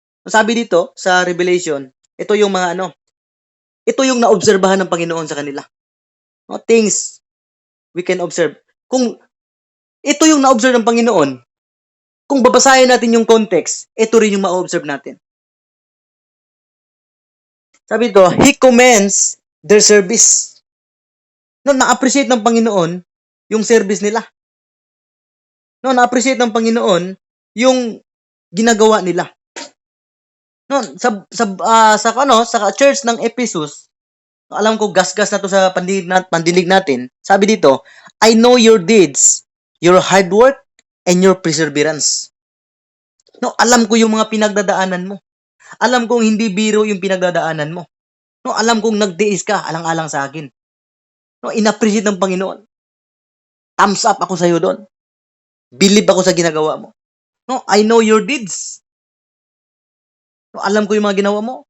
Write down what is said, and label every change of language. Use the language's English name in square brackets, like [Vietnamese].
[Filipino] Sabi dito sa Revelation, ito yung mga ito yung naobserbahan ng Panginoon sa kanila. [English] No, things we can observe. [Filipino] Kung ito yung na-observe ng Panginoon, kung babasahin natin yung context, ito rin yung ma-observe natin. Sabi dito, [English] He commends their service. [Filipino] No, na-appreciate ng Panginoon yung service nila. No, na-appreciate ng Panginoon yung ginagawa nila. No, sa church ng Ephesus, alam ko gasgas na to sa pandinig natin. Sabi dito, [English] I know your deeds, your hard work, and your perseverance. [Filipino] No, alam ko yung mga pinagdadaanan mo. Alam kong hindi biro yung pinagdadaanan mo. No, alam kong nagtiis ka, alang-alang sa akin. No, inappreciate ng Panginoon. Thumbs up ako sa iyo doon. Believe ako sa ginagawa mo. No, [English] I know your deeds. [Filipino] No, alam ko yung mga ginawa mo.